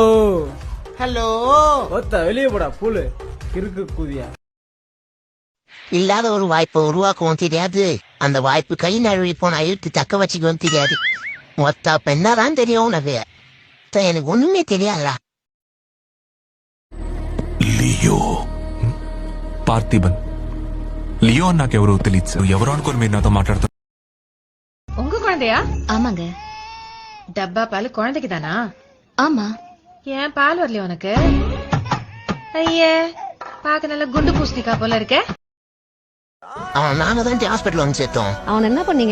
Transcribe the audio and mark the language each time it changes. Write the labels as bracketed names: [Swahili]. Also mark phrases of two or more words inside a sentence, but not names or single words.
[Tamil] ஹலோ. ஒத்த வெளியே போடா புல்லு கிறுக்கு கூதியா. இல்லாத ஒரு வாய்ப்பை உருவாக்கவும் தெரியாது, அந்த வாய்ப்பு கை நழுவி போன இழுத்து தக்க வச்சுக்கவும் தெரியாது. மொத்த பெண்ணாதான் தெரியும் உனக்கு. எனக்கு ஒண்ணுமே தெரியாதா. [Telugu] లియో పార్థిబన్ లియో నాకు ఎవరో తెలియదు. ఎవరో అనుకోని మీరు నాతో మాట్లాడుతున్నారు. [Tamil] உங்க குழந்தையா? ஆமாங்க. டப்பா பால் குழந்தைக்கு தானா? ஆமா. ஏன் பால் வரலையா உனக்கு? ஐயே பாக்க நல்ல குண்டு பூசணிக்கா போல இருக்க. அவன் நாம தான் ஹாஸ்பிட்டல் வந்து சேர்த்தோம். அவன் என்ன பண்ணீங்க?